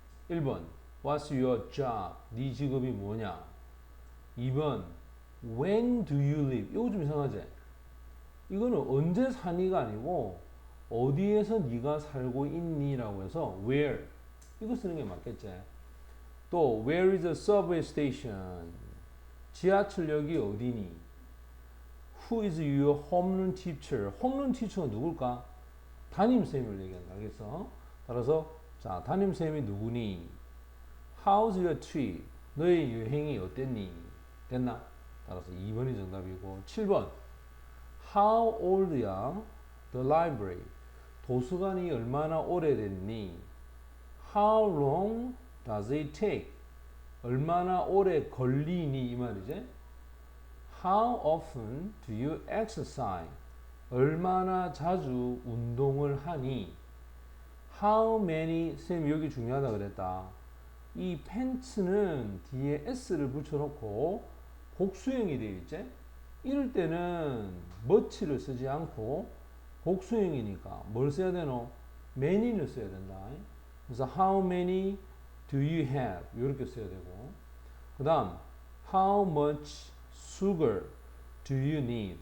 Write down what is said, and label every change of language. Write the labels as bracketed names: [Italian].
[Korean] 1번 [English] What's your job? [Korean] 네 직업이 뭐냐? [English] 2번 When do you live? [Korean] 이거 좀 이상하지? 이거는 언제 사니가 아니고 어디에서 네가 살고 있니? 라고 해서 where 이거 쓰는 게 맞겠지? [English] 또 where is the subway station? [Korean] 지하철역이 어디니? [English] Who is your homeroom teacher? [Korean] homeroom teacher가 누굴까? 담임쌤을 얘기한다. 알겠어? 따라서 자, 담임쌤이 누구니? [English] How's your trip? [Korean] 너의 여행이 어땠니? 됐나? 따라서 2번이 정답이고, 7번 How old야? [English] The library. [Korean] 도서관이 얼마나 오래됐니? [English] How long does it take? [Korean] 얼마나 오래 걸리니? 이 말이지. [English] How often do you exercise? [Korean] 얼마나 자주 운동을 하니? [English] How many, [Korean] 쌤 여기 중요하다 그랬다. 이 팬츠는 뒤에 s를 붙여놓고 복수형이 되어 있지? 이럴 때는 much를 쓰지 않고 복수형이니까 뭘 써야 되노? many를 써야 된다. [English] 그래서 how many do you have? [Korean] 이렇게 써야 되고, 그 다음 [English] how much sugar do you need?